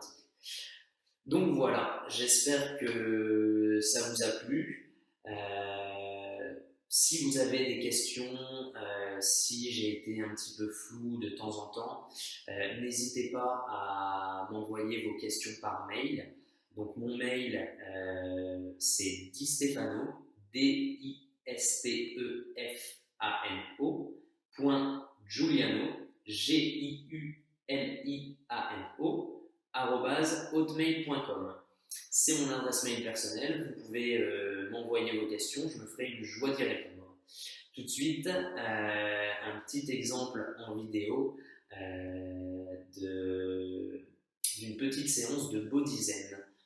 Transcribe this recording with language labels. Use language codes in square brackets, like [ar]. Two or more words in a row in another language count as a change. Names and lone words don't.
[fr] Donc voilà, j'espère que ça vous a plu. Si vous avez des questions, si j'ai été un petit peu flou de temps en temps, n'hésitez pas à m'envoyer vos questions par mail. Donc mon mail, c'est distefano, D-I-S-T-E-F-A-N-O, .giuliano, G-I-U-L-I-A-N-O, @hotmail.com. C'est mon adresse mail personnelle. Vous pouvez m'envoyer vos questions. Je me ferai une joie d'y répondre. Tout de suite, un petit exemple en vidéo d'une petite séance de body zen.